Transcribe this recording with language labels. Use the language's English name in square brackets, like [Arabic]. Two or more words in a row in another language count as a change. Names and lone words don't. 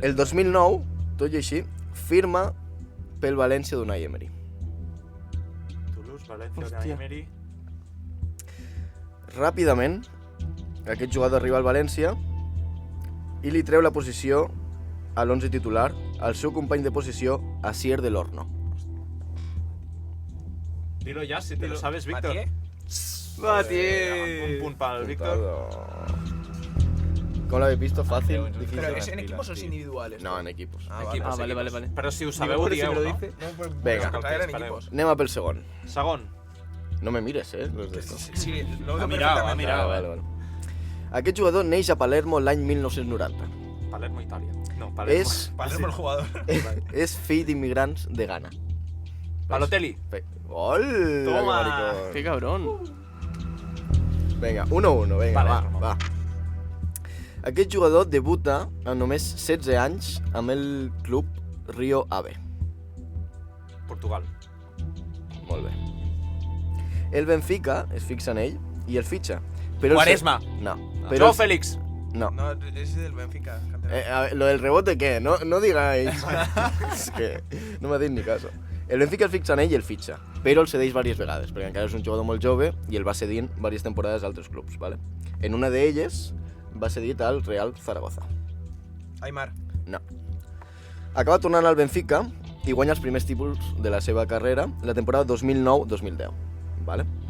[Catalan] I el 2009, tot i així, firma pel València d'Unai Emery. Toulouse, València, Unai Emery... Ràpidament, aquest jugador arriba al València i li treu la posició a l'11 titular al seu company de posició, Asier del Horno. [Spanish] Dilo ya, si te lo sabes, Víctor. Matié. [Catalan] Un punt pel Víctor. [Spanish] ¿Cómo lo habéis visto? Fácil, difícil. ¿Pero es en equipos o es individuales? No, en equipos. Vale. [Catalan] Però si ho sabeu, ho dieu, no? Venga, anem a pel segon. Segon. [Spanish] No me mires, Los de esto. Sí, ha mirado. Vale. [Catalan] Aquest jugador neix a Palermo l'any 1990. Palermo, Itàlia. No, Palermo. Palermo el jugador. És fill d'immigrants de Ghana. Balotelli. [Spanish] ¡Gol! Toma, qué cabrón. [Catalan] Vinga, 1-1, vinga, Palermo. va. Aquest jugador debuta amb només 16 anys amb el club Rio Ave. Portugal. Molt bé. El Benfica es fixa en ell i el fitxa. Però Quaresma. No. Joao Félix. No. [Spanish] No, es del Benfica. Lo del rebote, ¿qué? No digáis. [Catalan] És que no m'ha dit ni caso. El Benfica el fixa en ell i el fitxa, però el cedeix diverses vegades, perquè encara és un jugador molt jove i el va cedint diverses temporades a altres clubs, ¿vale? En una d'elles va cedit al Real Zaragoza. Aimar. No. Acaba tornant al Benfica i guanya els primers títols de la seva carrera la temporada 2009-2010, ¿vale?